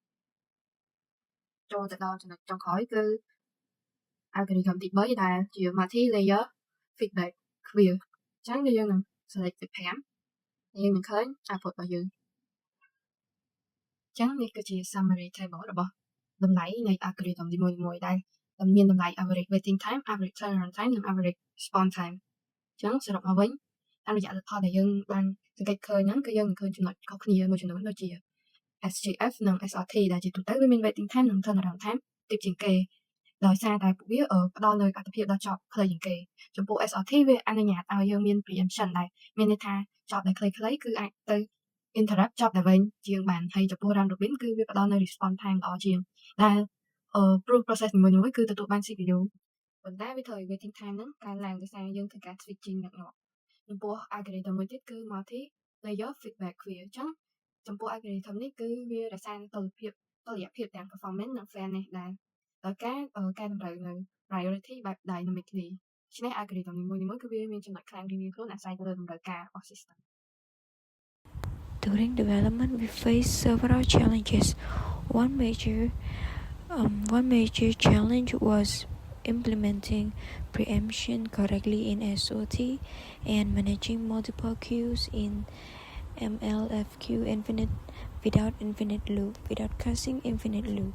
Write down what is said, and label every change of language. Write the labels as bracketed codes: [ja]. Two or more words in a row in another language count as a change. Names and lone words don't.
[km] ចូលទៅដល់ចំណុចចុងក្រោយគឺ algorithm ទី3ដែលជា [en] multi layer feedback queue [km] អញ្ចឹងយើងនឹង select ទី5ហើយយើងនឹងឃើញ output របស់យើងអញ្ចឹងនេះគឺជា [en] summary table [km] របស់តម្លៃនៃ algorithm នីមួយៗដែលមានតម្លៃ [en] average waiting time average turnaround time [km] និង [en] average response time [km] អញ្ចឹង សរុបមកវិញតាមរយៈលទ្ធផលដែលយើងបានសង្កេតឃើញហ្នឹងគឺយើងនឹងឃើញចំណុចខុសគ្នាមួយចំនួនដូចជា SGF និង SRT ដែលជាទូទៅវាមាន [en] waiting time [km] និង [en] turnaround time [km] ទាបជាងគេដោយ សារតែពួកវាផ្ដល់នូវអត្ថប្រយោជន៍ដល់ job ខ្លីជាងគេចំពោះ SRT វាអនុញ្ញាតឲ្យយើងមាន preemption ដែលមានន័យថា job ដែលខ្លីៗគឺអាចទៅ [en] interrupt job [km] ដែលវែងជាងបានហើយចំពោះ [en] round robin [km] គឺវាផ្ដល់នូវ [en] response time [km] ល្អជាងដែលព្រោះ process នីមួយៗគឺទទួលបាន CPU ប៉ុន្តែវាធ្វើឲ្យ [en] waiting time [km] ហ្នឹងកើនឡើងដោយសារយើងធ្វើការ switching ញឹកញាប់ចំពោះ algorithm មួយទៀតគឺ [en] multi layer feedback queue [km] អញ្ចឹងចំពោះ algorithm នេះគឺវារក្សាតុល្យភាពទាំង performance និង fairness ដែរដោយការកែតម្រូវនៅ priority បែប dynamically ដូច្នេះ algorithm នីមួយៗគឺវាមានចំណុចខ្លាំងរៀងៗខ្លួនអាស្រ័យទៅលើតម្រូវការរបស់ system [en] During development, we face several challenges. One major challenge was implementing preemption correctly in SOT and managing multiple queues in MLFQ without causing infinite loop.